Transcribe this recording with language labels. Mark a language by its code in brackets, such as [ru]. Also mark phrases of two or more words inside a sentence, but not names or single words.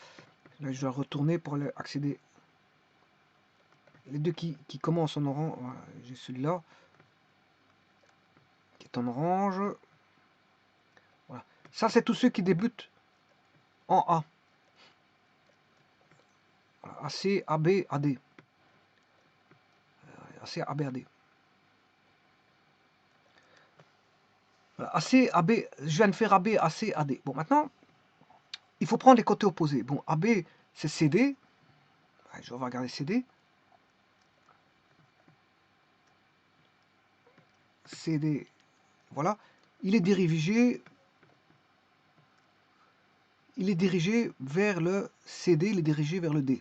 [fr] Là, je dois retourner pour accéder. Les deux qui commencent en orange, voilà, j'ai celui-là qui est en orange. Voilà. Ça, c'est tous ceux qui débutent en A. Voilà. AC, AB, AD. AC, AB, AD. Voilà. AC, AB, je viens de faire AB, AC, AD. Bon, maintenant, il faut prendre les côtés opposés. Bon, AB, c'est CD. Je vais regarder CD. CD, voilà. Il est dirigé vers le CD, il est dirigé vers le D.